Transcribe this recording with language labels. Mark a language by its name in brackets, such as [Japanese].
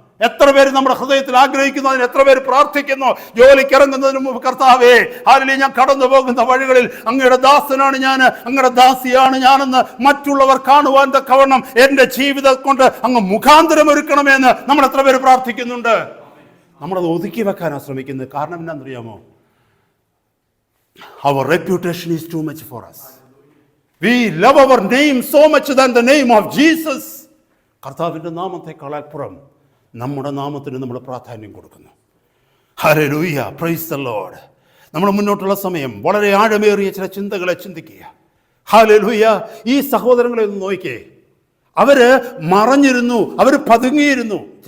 [Malayalam] എത്ര പേര് നമ്മുടെ ഹൃദയത്തിൽ ആഗ്രഹിക്കുന്നു, അതിന് എത്ര പേര് പ്രാർത്ഥിക്കുന്നു? ജോലിക്ക് ഇറങ്ങുന്നതിന് മുമ്പ്, കർത്താവേ, ഹല്ലേലൂയ, ഞാൻ കടന്നു പോകുന്ന വഴികളിൽ അങ്ങയുടെ ദാസനാണ് ഞാൻ, അങ്ങയുടെ ദാസിയാണ് ഞാനെന്ന് മറ്റുള്ളവർ കാണുവാൻ തക്കവണ്ണം എൻ്റെ ജീവിതം കൊണ്ട് അങ്ങ് മുഖാന്തരം ഒരുക്കണമെന്ന് നമ്മൾ എത്ര പേര് പ്രാർത്ഥിക്കുന്നുണ്ട്? നമ്മളത് ഒതുക്കി വെക്കാനാണ് ശ്രമിക്കുന്നത്. കാരണം എന്നാണെന്നറിയാമോ? [English] Our reputation is too much for us. We love our name so much than the name of Jesus. [Malayalam] കർത്താവിൻ്റെ നാമത്തെക്കാളപ്പുറം നമ്മുടെ നാമത്തിന് നമ്മൾ പ്രാധാന്യം കൊടുക്കുന്നു. Hallelujah, [English] Praise the Lord. [Malayalam] നമ്മൾ മുന്നോട്ടുള്ള സമയം വളരെ ആഴമേറിയ ചില ചിന്തകളെ ചിന്തിക്കുക. ഹല്ലേലൂയ. ഈ സഹോദരങ്ങളെ ഒന്ന് നോക്കിക്കേ. അവര് മറഞ്ഞിരുന്നു, അവർ പതുങ്ങിയിരുന്നു.